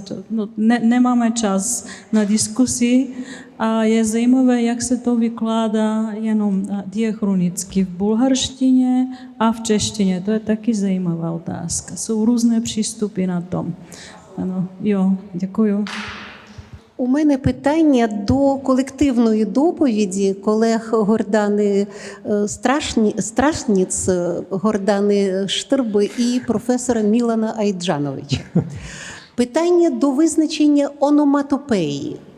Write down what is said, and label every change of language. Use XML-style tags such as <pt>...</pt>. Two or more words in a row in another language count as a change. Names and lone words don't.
<cs>No, nemáme čas na diskusi a je zajímavé, jak se to vykládá jenom diachronicky v bulharštině a v češtině. To je taky zajímavá otázka. Jsou různé přístupy na tom. Ano, jo, děkuju.</cs> <uk>У мене питання до колективної доповіді колег Гордани Страшніц, Гордани Штирби і професора Мілана Айджановича. Питання до визначення ономатопеї.</uk>